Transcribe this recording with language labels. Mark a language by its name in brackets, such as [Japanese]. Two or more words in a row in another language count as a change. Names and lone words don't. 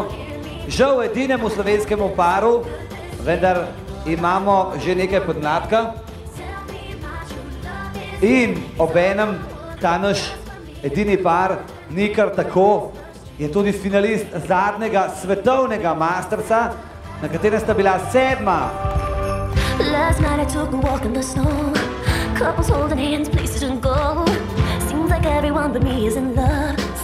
[Slovenian] Žal edinemu slovenskemu paru, vendar imamo že nekaj podmladka. In obenem ta naš edini par ni kar tako, je tudi finalist zadnjega svetovnega mastersa, na katerem sta bila 7. [English] Last night I took a walk in the snow. Couples holding hands, places to go. Seems like everyone but me is in love.